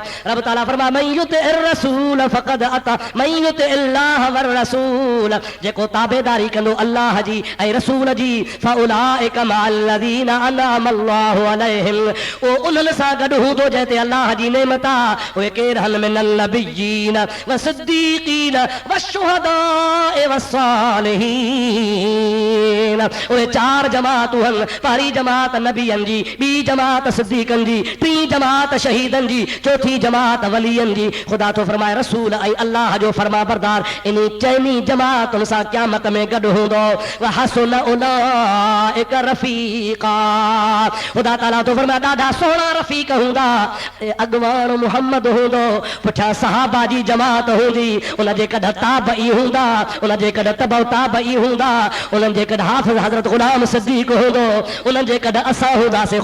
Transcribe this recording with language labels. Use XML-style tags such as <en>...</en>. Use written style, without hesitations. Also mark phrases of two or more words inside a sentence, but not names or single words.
<sd>रब ताला फरमाए</sd> <ar>من يطع الرسول فقد أطاع من يطع الله والرسول.</ar> <sd>जेको ताबेदारी कंदो अल्लाह जी ऐं रसूल जी,</sd> <ar>فأولئك مع الذين أنعم الله عليهم.</ar> <sd>ओ उन्हनि सां गॾु हूंदो जंहिं ते अल्लाह जी नेमत आहे। उहे केरु</sd> <ar>هل من النبيين و صديق الصديقين والشهداء والصالحين.</ar> <sd>ओए चार जमातूं हन, पहली जमात नबियन जी, बी जमात सिद्दीकन जी, टी जमात शहीदन जी, चौथी जमात वलियन जी। खुदा तो फरमाए रसूल ऐं अल्लाह जो फरमा बरदार इन चइनी जमातुनि सां क़यामत में गॾु हूंदो।</sd> <ar>وحسن أولئك رفيقا.</ar> <sd>खुदा ताला तो फरमाए ॾाढा सुहिणा रफ़ीक हूंदा। अॻवान मुहम्मद हूंदो, पुठियां सहाबा जी जमात हूंदी, उन जे कॾहिं ताबई हूंदा, उन जे कॾहिं तबउ ताबई हूंदा, उन्हनि जे कॾहिं हाफ़िज़ हज़रत ग़ुलाम सिद्दीक़ हूंदो, उन्हनि जे कॾहिं असां हूंदासीं।</sd>